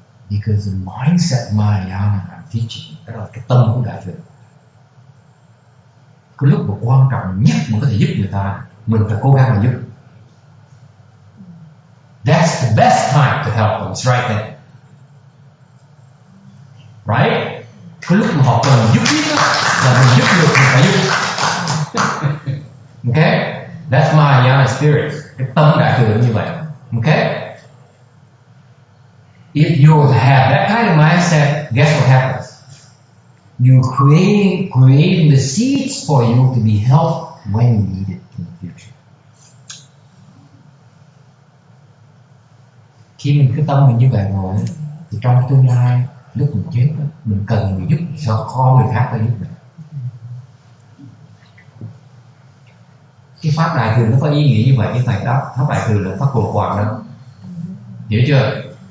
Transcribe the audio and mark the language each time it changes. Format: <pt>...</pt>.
<en>Because the mindset Mahayana I'm teaching,</en> <vi>đó là cái tâm của Đại thừa. Cái lúc mà quan trọng nhất mà có thể giúp người ta, mình phải cố gắng mà giúp.</vi> <en>That's the best time to help them, it's right there. Right?</en> <vi>Cái lúc mà họ cần giúp nhất là mình giúp được, mình phải giúp.</vi> <en>Okay? That's Mahayana spirit.</en> <vi>Cái tâm Đại thừa như vậy.</vi> <en>Okay? If you have that kind of mindset, guess what happens? You creating the seeds for you to be helped when you need it in the future.</en> <vi>Khi mình cái tâm mình như vậy rồi, thì trong tương lai lúc mình chết, mình cần người giúp, sao có người khác tới giúp mình. Cái pháp Đại thừa nó có ý nghĩa như vậy, cái này đó, pháp Đại thừa là pháp bồ quạt đó, hiểu chưa?</vi>